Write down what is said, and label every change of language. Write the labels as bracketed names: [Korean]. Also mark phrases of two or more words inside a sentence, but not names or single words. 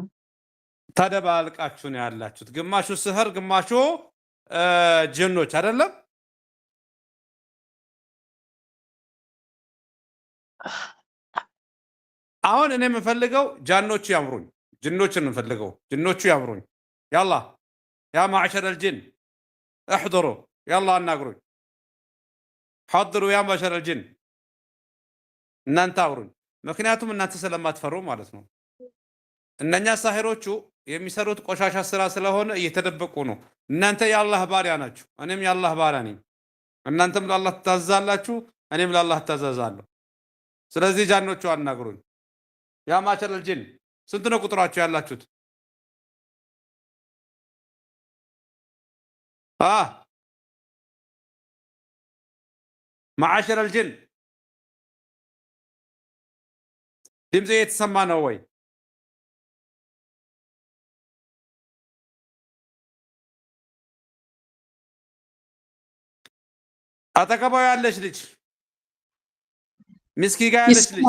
[Amharic] ተደባልቃችሁ ነው ያላችሁት። ግማሹ ስህር ግማሹ ጅኖች አይደለም? አሁን እኔ የምፈልገው ጃኖቹ ያምሩኝ፣ ጅኖችን የምፈልገው ጅኖቹ ያምሩኝ። [Arabic] يلا يا معشر الجن احضروا يلا [Amharic] አናግሩኝ [Arabic] حضروا يا معشر الجن [Amharic] እናንተ አውሩኝ ምክንያቱም እናንተ ስለማትፈሩ ማለት ነው እነኛ ሳሂሮቹ የሚሰሩት ቆሻሻ ስራ ስለሆነ እየተደበቁ ነው እናንተ የአላህ ባሪያ ናችሁ እኔም የአላህ ባሪያ ነኝ እናንተም ለአላህ ትታዘዛላችሁ እኔም ለአላህ እታዘዛለሁ ስለዚህ ጃኖቹ አናግሩኝ [Arabic] يا معشر الجن [Amharic] ስንት ነው ቁጥራችሁ ያላችሁት [Arabic] معاشر الجن [Amharic] ድምጼ የተሰማ ነው ወይ አጠገባው ያለች ልጅ ምስኪ ጋር ያለች ልጅ